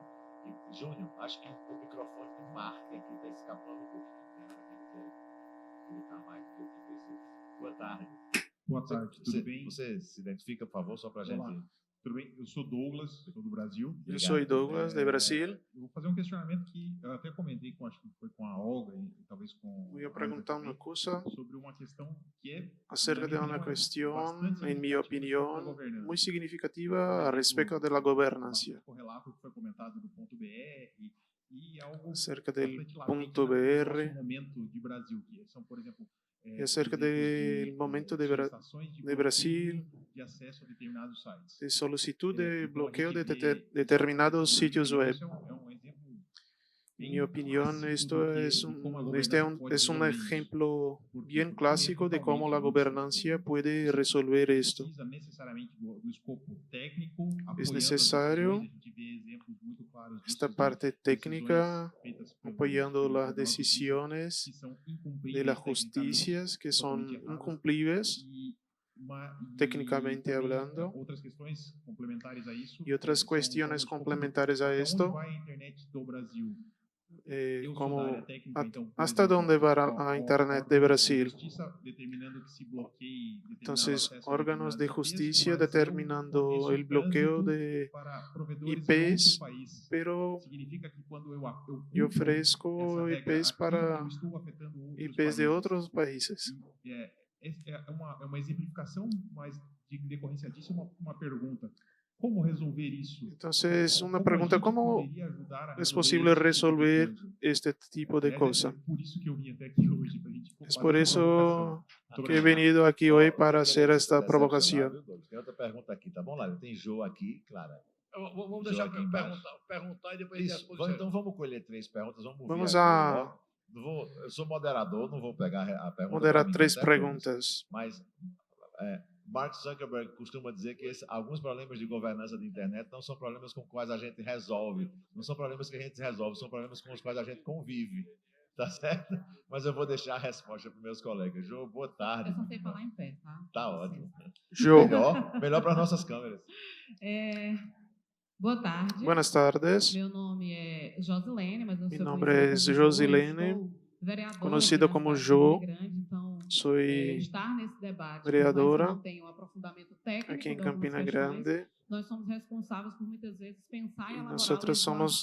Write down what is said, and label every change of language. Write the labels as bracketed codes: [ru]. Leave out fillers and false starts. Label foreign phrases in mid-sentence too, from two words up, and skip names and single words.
[pt] E, Júnior, acho que o microfone de Mark aqui está escapando um pouquinho. Ele está mais do que eu que pensei. Boa tarde. Boa tarde, tudo bem? Você se identifica, por favor, só para a gente. Olá. Tudo bem? Eu sou Douglas, sou do Brasil. Eu sou Douglas, de Brasil. Eu vou fazer um questionamento que eu até comentei com, acho que foi com a Olga e talvez com [es] Voy a a preguntar Olga [pt] uma também, coisa sobre uma questão que é, [es] acerca de [pt] na minha [es] una [pt] opinião, [es] cuestión, [pt] bastante [es] en mi [pt] significativa [es] opinión, [pt] para a governança. [es] muy significativa respecto de la gobernanza. [pt] O relato que foi comentado do ponto BR e algo [es] Acerca del [pt] refletivamente [es] punto [pt] no [es] BR. [pt] nosso momento de Brasil, que são, por exemplo, [es] Y acerca del momento de [pt] solicitações de [es] Brasil, [pt] bloqueio de acesso a determinados sites. [es] de solicitud de [pt] Então, a [es] bloqueo [pt] gente [es] de [pt] vê [es] determinados [pt] isso, [es] sitios web. [pt] é um exemplo [es] En mi opinión, esto es es un ejemplo bien clásico de cómo la gobernanza puede resolver esto. [pt] Precisa necessariamente do escopo técnico, [es] Es [pt] apoiando as [es] necesario [pt] decisões. A gente vê exemplos muito claros disso [es] esta [pt] de [es] parte técnica [pt] decisões feitas por [es] apoyando [pt] pela [es] las [pt] nossa justiça [es] decisiones [pt] que são [es] de [pt] incumpríveis [es] las [pt] tecnicamente, [es] justicias que son [pt] totalmente erradas. [es] incumplibles [pt] E [es] técnicamente [pt] também, [es] hablando. [pt] outras questões complementares a isso [es] Y otras [pt] são [es] cuestiones [pt] como [es] complementares a [pt] até onde [es] esto, [pt] vai a internet do Brasil. Eu sou da [es] como [pt] área técnica, então, por [es] hasta [pt] exemplo, [es] dónde va a Internet de [pt] órgãos [es] Brasil. [pt] justiça determinando que se bloqueie determinado [es] Entonces, [pt] acesso a [es] órganos de [pt] determinados IPs, [es] justicia [pt] mas eu [es] determinando [pt] forneço [es] el bloqueo [pt] trânsito [es] de [pt] para provedores em outro [es] IPs, [pt] país. [es] pero [pt] Significa que quando eu [es] yo [pt] cumpro [es] ofrezco [pt] essa regra [es] IPs [pt] aqui, [es] para [pt] eu estou afetando outros [es] IPs [pt] países. [es] de otros países. [pt] É uma exemplificação, mas de decorrência disso, uma pergunta. Como resolver isso? [es] Entonces, una [pt] Como a [es] pregunta, [pt] gente [es] ¿cómo [pt] poderia ajudar a [es] es [pt] resolver [es] posible [pt] esse tipo de [es] resolver [pt] coisa? [es] este tipo de [pt] Aliás, [es] cosa? [pt] é por isso que eu vim até aqui hoje, para a gente [es] Es [pt] fazer [es] por [pt] essa provocação. [es] eso [pt] Muito [es] que he [pt] obrigado. [es] venido aquí hoy para hacer esta [pt] Decepcionar, [es] provocación. [pt] viu, Douglas? Tem outra pergunta aqui, tá bom, Lário? Tem Jô aqui, Clara. Vamos deixar aqui eu embaixo. perguntar e depois a gente Isso, responde. então vamos colher 3 perguntas, vamos ouvir Vamos aqui a logo. Eu sou moderador, não vou pegar a pergunta. [es] moderar [pt] pra mim, [es] 3 [pt] tá certo, Douglas? [es] preguntas. [pt] Mas Mark Zuckerberg costuma dizer que alguns problemas de governança de internet não são problemas com os quais a gente resolve, não são problemas que a gente resolve, são problemas com os quais a gente convive, tá certo? Mas eu vou deixar a resposta para meus colegas. Jô, boa tarde. Eu só sei falar em pé, tá? Tá ótimo. Jô. Melhor para as nossas câmeras. Boa tarde. [es] Buenas tardes. [pt] Meu nome é Josilene, mas eu [es] Mi [pt] sou [es] nombre [pt] conhecida [es] es [pt] como Jô, [es] Josilene, [pt] sou vereadora [es] conocido [pt] aqui na [es] como [pt] cidade de [es] Jô. [pt] Campina Grande, então, [es] Soy [pt] estar nesse debate, [es] vereadora [pt] por mais que não tenha um aprofundamento técnico [es] aquí en [pt] de algumas [es] Campina [pt] questões, [es] Grande. [pt] nós somos responsáveis por muitas vezes pensar e elaborar [es] Nosotros somos